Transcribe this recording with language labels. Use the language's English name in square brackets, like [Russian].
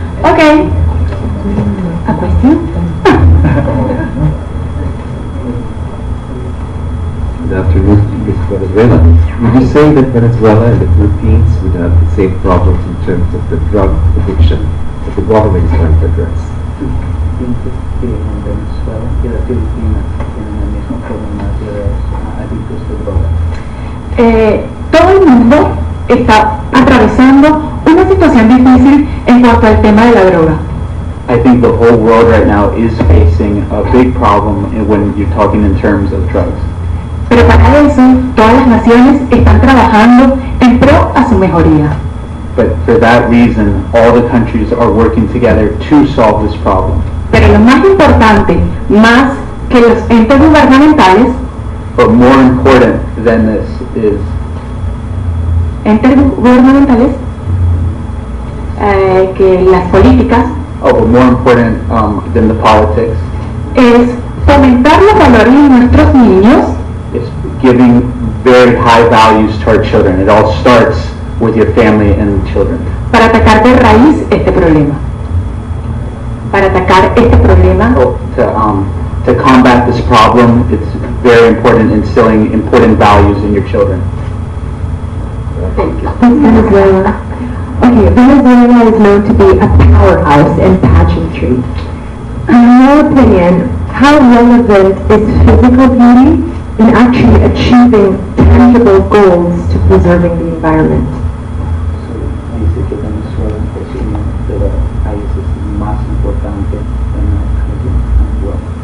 [English] Okay. A question? Good afternoon, Miss Venezuela. Would you say that Venezuela and the Philippines would have the same problems in terms of the drug addiction that the government is trying to address? [Spanish] Pienso que en Venezuela y las Filipinas tienen el mismo problema de los adictos de droga. Todo el mundo está atravesando una situación difícil en cuanto al tema de la droga. [English] I think the whole world right now is facing a big problem when you're talking in terms of drugs. [Spanish] Pero para eso, todas las naciones están trabajando en pro a su mejoría. [English] But for that reason, all the countries are working together to solve this problem. [Spanish] Pero lo más importante, más que los entes gubernamentales, [English] But more important than this is [Spanish] entes gubernamentales, que las políticas, [English] but more important than the politics [Spanish] es fomentar los valores de nuestros niños [English] is giving very high values to our children. It all starts with your family and children. [Spanish] para atacar de raíz este problema. Para atacar este problema, [English] To combat this problem, it's very important instilling important values in your children. Venezuela. Okay, Venezuela is known to be a powerhouse in pageantry. In your opinion, how relevant is physical beauty actually achieving tangible goals to preserving the environment. [Spanish] So, dice que Venezuela es uno de los países más importantes en la región actual.